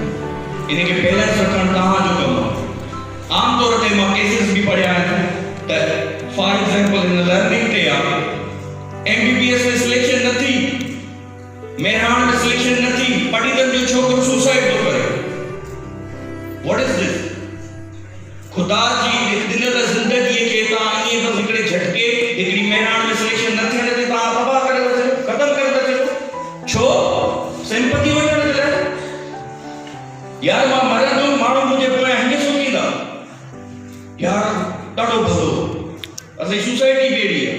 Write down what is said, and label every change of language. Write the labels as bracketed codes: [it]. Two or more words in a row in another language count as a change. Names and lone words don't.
[sd] इनखे बैलेंस रखणु तव्हांजो कमु आहे। आमतौर ते मां केसिस बि पढ़िया आहिनि त [en] for example [sd] हिन लर्निंग ते आहे, MBBS में सिलेक्शन न थी, मेहरान में सिलेक्शन न थी, पढ़ीदड़ जो छोकिरो सुसाइड थो करे। [en] What is this? [sd] खुदा जी ॾिनल ज़िंदगीअ खे तव्हां ईअं बसि हिकिड़े झटके, हिकिड़ी मेहरान में सिलेक्शन न थियण ते तव्हां तबाह करे था छॾियो, ख़तमु करे था छॾियो। छो? सिंपथी वठण जे लाइ। यार मां मरंदुमि, माण्हू मुंहिंजे पोयां हीअं सोचींदा, यार ॾाढो भलो, असांजी सोसाइटी बि अहिड़ी आहे।